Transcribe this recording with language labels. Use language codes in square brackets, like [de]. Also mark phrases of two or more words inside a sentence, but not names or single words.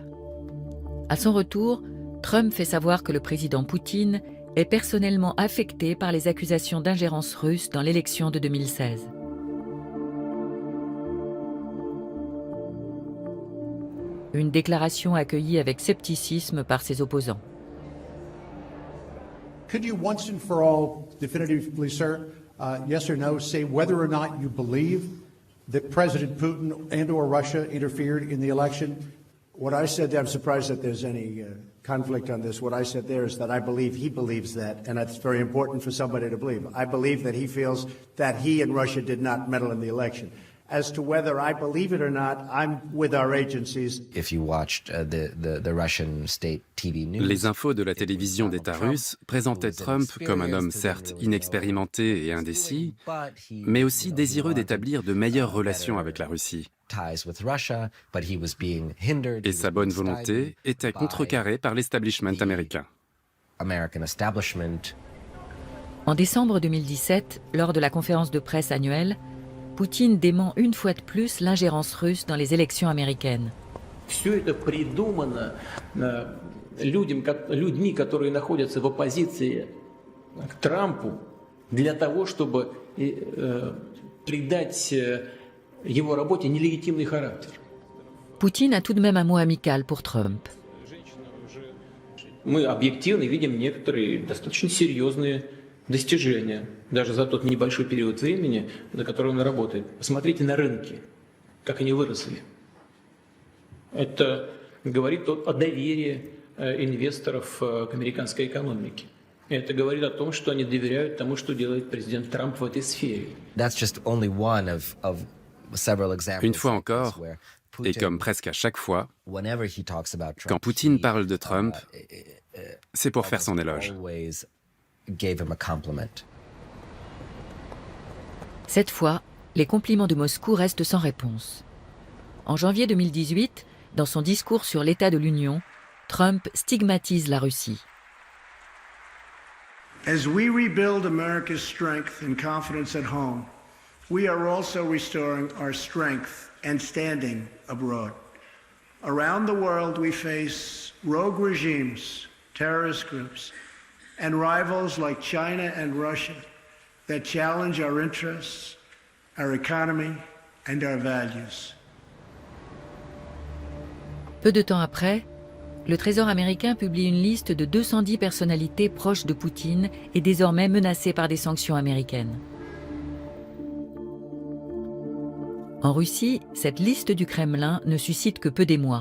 [fr] À son retour, Trump fait savoir que le président Poutine est personnellement affecté par les accusations d'ingérence russe dans l'élection de 2016. Une déclaration accueillie avec scepticisme par ses opposants. [en] Could you once and for all, definitively, sir, yes or no, say whether or not you believe that President Putin and/or Russia interfered in the election? What I said, I'm surprised that there's any conflict on this. What I said there is that I believe he believes that, and that's very important for somebody to believe. I believe that he feels that he and Russia did not meddle in the election. As to whether I believe it or not, I'm with our agencies. If you watched the Russian state TV news, [fr] les infos de la télévision d'État russe présentaient Trump comme un homme certes inexpérimenté et indécis, mais aussi désireux d'établir de meilleures relations avec la Russie. Et sa bonne volonté était contrecarrée par l'establishment américain. En décembre 2017, lors de la conférence de presse annuelle, Poutine dément une fois de plus l'ingérence russe dans les élections américaines. [ru] Все это придумано людьми, которые находятся в оппозиции к Трампу, для того, чтобы придать его работе нелегитимный характер. [fr] Poutine a tout de même un mot amical pour Trump. [ru] Мы объективно видим некоторые достаточно серьезные достижения, даже за тот небольшой период времени, на который он работает. Посмотрите на рынки, как они выросли. Это говорит о доверии инвесторов к американской экономике. Это говорит о том, что они доверяют тому, что делает президент Трамп в этой сфере. [fr] Une fois encore, et comme presque à chaque fois, quand Poutine parle de Trump, c'est pour faire son éloge. Cette fois, les compliments de Moscou restent sans réponse. En janvier 2018, dans son discours sur l'état de l'Union, Trump stigmatise la Russie. [en] As we rebuild America's strength and confidence at home, we are also restoring our strength and standing abroad. Around the world, we face rogue regimes, terrorist groups, and rivals like China and Russia that challenge our interests, our economy, and our values. [fr] Peu de temps après, le Trésor américain publie une liste de 210 personnalités proches de Poutine et désormais menacées par des sanctions américaines. En Russie, cette liste du Kremlin ne suscite que peu d'émoi.